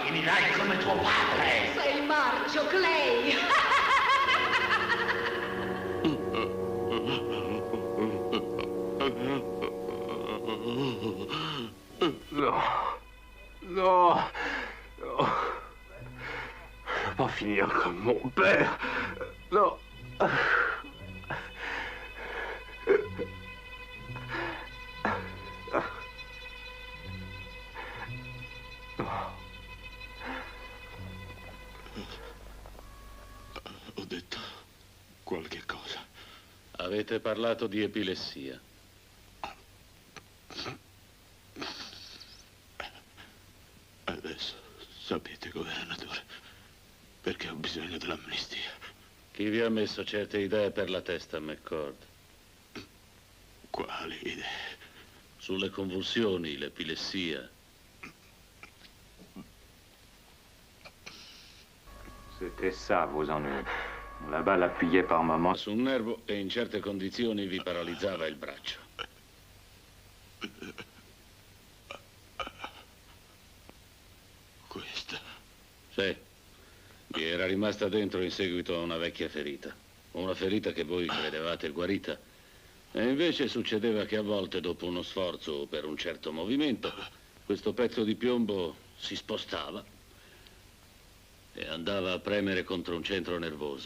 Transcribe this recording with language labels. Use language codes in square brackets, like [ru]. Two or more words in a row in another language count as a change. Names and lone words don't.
[it] Finirai come tuo padre. Sei marcio, Clay. No, no, no. [fr] Pas finir comme mon père. Non. [it] Ho detto qualche cosa. Avete parlato di epilessia. Adesso sapete, governatore, perché ho bisogno dell'amnistia. Chi vi ha messo certe idee per la testa, McCord? Quali idee? Sulle convulsioni, l'epilessia. [fr] C'était ça, vos ennuis. La balle appuyée par maman. [it] Su un nervo e in certe condizioni vi paralizzava il braccio. Questa? Sì. Vi era rimasta dentro in seguito a una vecchia ferita. Una ferita che voi credevate guarita. E invece succedeva che a volte, dopo uno sforzo o per un certo movimento, questo pezzo di piombo si spostava e andava a premere contro un centro nervoso.